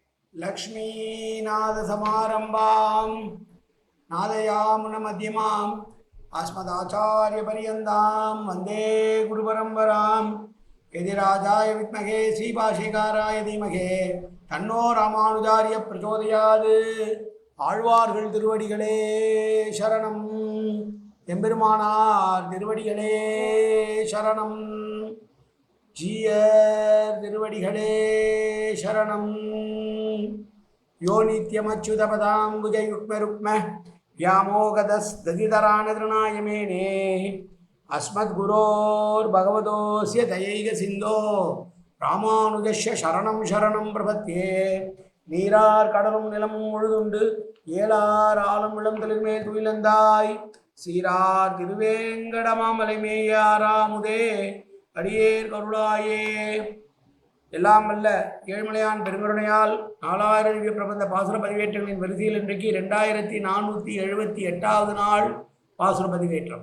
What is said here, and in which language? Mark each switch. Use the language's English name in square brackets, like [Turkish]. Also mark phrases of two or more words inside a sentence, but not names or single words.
[Sanskrit] लक्ष्मीनाथसमारम्भां नादयामुनमध्यमाम् अस्मदाचार्यपर्यन्तां वन्दे गुरुपरम्परां यदिराजाय विद्महे श्रीभाष्यकाराय धीमहि तन्नो रामानुजार्य प्रचोदयात् [Tamil] ஆழ்வார்கள் திருவடிகளே சரணம் எம்பெருமானார் திருவடிகளே சரணம் ஜீயர் திருவடிகளே சரணம் [Sanskrit] यो नित्यमच्युतपदाम्बुजयुग्मरुक्म व्यामोगतस्तदितरानतृणायमेने अस्मद्गुरोर्भगवतोऽस्य दयैक सिन्धो रामानुजस्य शरणं शरणं प्रपद्ये [Tamil] நீரார் கடலும் நிலமும் முழுதுண்டு ஏலார் ஆலம் இளந்தலின் மேல் துயிலந்தாய் சீரார் திருவேங்கடமாமலை மேயாராமுதே அடியேர் கருளாயே. எல்லாம் வல்ல ஏழ்மலையான் பெருங்கருணையால் 4000 பிரபந்த பாசுர பதிவேற்றங்களின் வரிசையில் இன்றைக்கு 2478வது நாள் பாசுர பதிவேற்றம்.